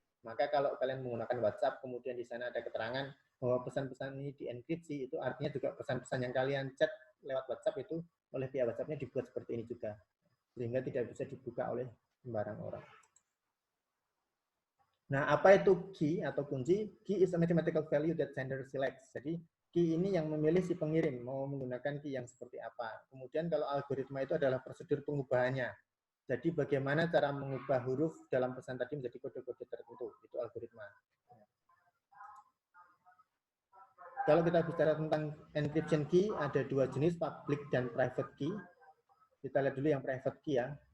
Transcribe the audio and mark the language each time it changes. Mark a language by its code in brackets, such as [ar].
[id] Maka kalau kalian menggunakan WhatsApp, kemudian di sana ada keterangan bahwa pesan-pesan ini dienkripsi, itu artinya juga pesan-pesan yang kalian chat lewat WhatsApp itu oleh pihak WhatsApp-nya dibuat seperti ini juga. Sehingga tidak bisa dibuka oleh sembarang orang. Nah, apa itu key atau kunci? [en] Key is a mathematical value that sender selects. [id] Jadi, key ini yang memilih si pengirim mau menggunakan key yang seperti apa. Kemudian kalau algoritma itu adalah prosedur pengubahannya. Jadi bagaimana cara mengubah huruf dalam pesan tadi menjadi kode-kode tertentu, itu algoritma. Kalau kita bicara tentang encryption key, ada dua jenis, public dan private key. Kita lihat dulu yang private key ya.